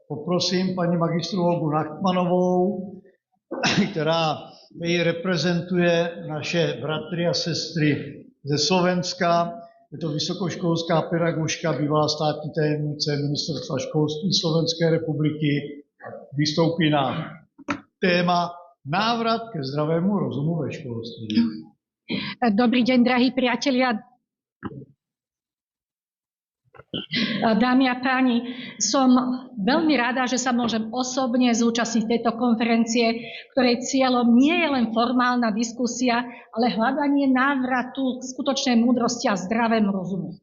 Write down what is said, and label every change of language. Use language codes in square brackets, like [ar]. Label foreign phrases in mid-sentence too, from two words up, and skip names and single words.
[cs] poprosím paní magistru Olgu Nachmanovou, která reprezentuje naše bratry a sestry ze Slovenska. Je to vysokoškolská pedagožka, bývalá státní tajemnice Ministerstva školství Slovenské republiky. Vystoupí na téma návrat ke zdravému rozumu ve školství. [sk] Dobrý deň, drahí priatelia. Dámy a páni, som veľmi rada, že sa môžem osobne zúčastniť tejto konferencie, ktorej cieľom nie je len formálna diskusia, ale hľadanie návratu k skutočnej múdrosti a zdravému rozumu.